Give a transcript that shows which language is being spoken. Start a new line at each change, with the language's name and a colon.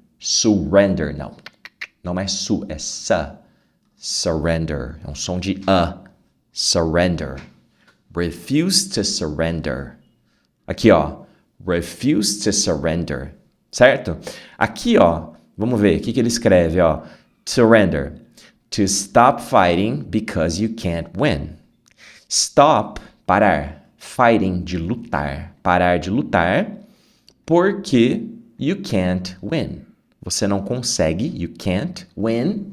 Portuguese: Surrender, não. Não é é surrender. É um som de a. Surrender.
English: Refuse to surrender.
Portuguese: Aqui, ó.
English: Refuse to surrender.
Portuguese: Certo? Aqui, ó. Vamos ver. O que ele escreve, ó.
English: Surrender. To stop fighting because you can't win. Stop, parar.
Portuguese: Fighting, de lutar. Parar de lutar porque
English: you can't win.
Portuguese: Você não consegue,
English: you can't win.